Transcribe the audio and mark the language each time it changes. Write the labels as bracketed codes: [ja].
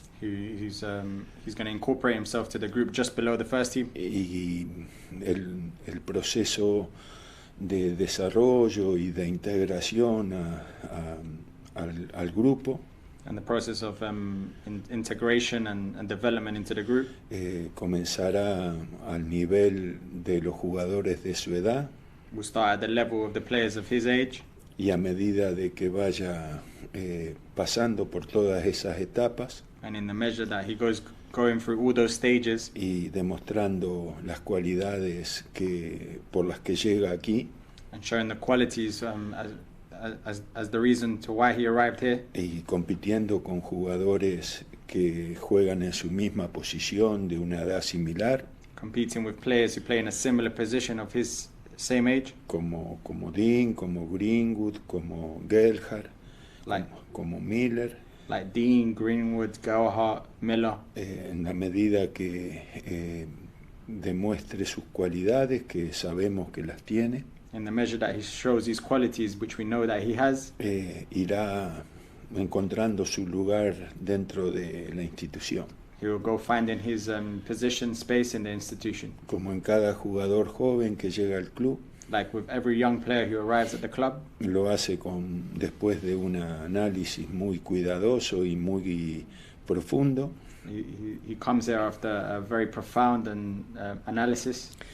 [en] He's going to incorporate himself to the group just below the first team. [es] Y el proceso de desarrollo y de integración al grupo [en] And the process of integration and development into the group [es] comenzará al nivel de los jugadores de su edad. [en] will start at the level of the players of his age. [es] Y a medida de que vaya pasando por todas esas etapas [en] And in the measure that he goes going through all those stages [es] y demostrando las cualidades por las que llega aquí [en] and showing the qualities as the reason to why he arrived here, [es] y compitiendo con jugadores que juegan en su misma posición de una edad similar, [en] competing with players who play in a similar position of his same age, [es] como Dean, como Greenwood, como Gelhardt, [en] like [es] como Miller, [en] like Dean, Greenwood, Gelhardt, Miller, [es] en la medida que demuestre sus cualidades, que sabemos que las tiene, [en] in the measure that he shows these qualities, which we know that he has, [es] irá encontrando su lugar dentro de la institución. [en] he will go finding his position, space in the institution. [es] Como en cada jugador joven que llega al club, [en] Like with every young player who arrives at the club, [es] lo hace después de un análisis muy cuidadoso y muy profundo. [en] he comes there after a very profound analysis.